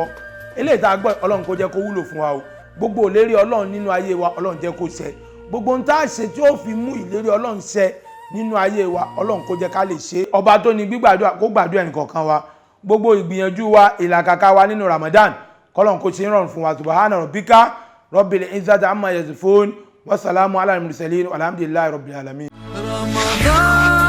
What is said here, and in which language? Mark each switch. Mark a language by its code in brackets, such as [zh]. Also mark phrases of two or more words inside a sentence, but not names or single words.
[yo] Eléyìí tá a gbọ́ Ọlọ́run kó jẹ́ kó wúlò fún wa o. Gbogbo ìlérí Ọlọ́run nínú ayé wa Ọlọ́run jẹ́ kó ṣẹ. Gbogbo ohun tá a ṣe tí ó fi mú ìlérí Ọlọ́run ṣẹ nínú ayé wa Ọlọ́run kó jẹ́ ká lè ṣe. Ọba tó ní gbígbàdúrà kó gbàdúrà ẹnìkọ̀ọ̀kan wa. Gbogbo ìgbìyànjú wa ìlàkàkà wa nínú Ramadan kọ́lọ́run kó ṣe ń rọrùn fún wa. [ar] سبحان ربك رب العزة عما يصفون وسلام على المرسلين والحمد لله رب العالمين. Ramadan